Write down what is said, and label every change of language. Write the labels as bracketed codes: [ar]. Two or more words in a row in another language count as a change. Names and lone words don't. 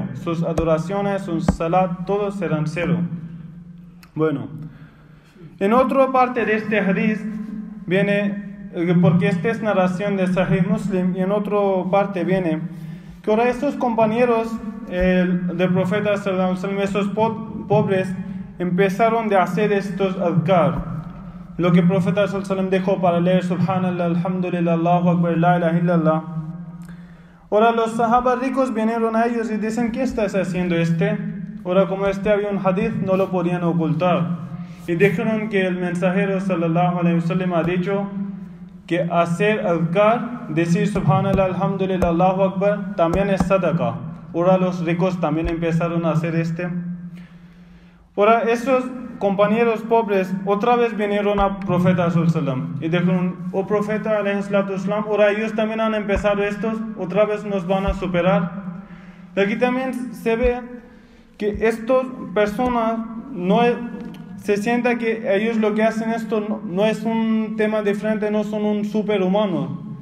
[es] Sus adoraciones, sus salat, todos serán 0. Bueno, en otra parte de este hadith viene, porque esta es narración de Sahih Muslim, y en otra parte viene que ahora estos compañeros del profeta [ar] صلى الله عليه وسلم, [es] esos pobres, empezaron de hacer estos adhkar. Lo que el profeta [ar] صلى الله عليه وسلم [es] dejó para leer [ar] سبحان الله، الحمد لله، الله أكبر، لا إله إلا الله. [es] Ahora los sahabas ricos vinieron a ellos y dicen, ¿qué estás haciendo Ahora como había un hadith, no lo podían ocultar. Y dijeron que el mensajero [ar] صلى الله عليه وسلم [es] ha dicho que hacer adhkar, decir [ar] سبحان الله، الحمد لله، الله أكبر, [es] también es sadaqa. Ahora los ricos también empezaron a hacer Ahora esos compañeros pobres otra vez vinieron al profeta [ar] صلى الله عليه وسلم [es] y dijeron, oh profeta [ar] عليه الصلاة والسلام, [es] ahora ellos también han empezado otra vez nos van a superar. Aquí también se ve que estas personas se sienta que ellos lo que hacen no es un tema diferente, no son un superhumano.